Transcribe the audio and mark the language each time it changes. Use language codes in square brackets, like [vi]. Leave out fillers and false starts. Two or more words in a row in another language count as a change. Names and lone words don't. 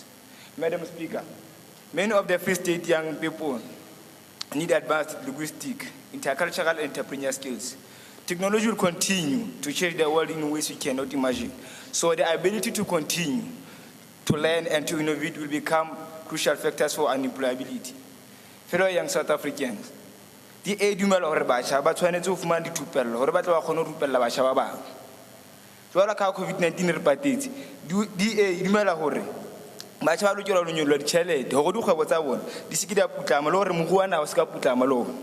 [en] Madam Speaker, many of the Free State young people need advanced linguistic, intercultural entrepreneurial skills. Technology will continue to change the world in ways we cannot imagine. So the ability to continue to learn and to innovate will become crucial factors for unemployability. Fellow young South Africans, [st] di e dumela hore batjha ba tshwanetse ho fumana dithupello hore ba tle ba khone ho rupella batjha ba bang. Jwalo ka COVID-19 re patetse, di e dumela hore batjha ba lokela ho nyollwa ditjhelete hore dikgwebo tsa bona di se ke di a putlama le hore moruo wa naha o se ka putlama le ona.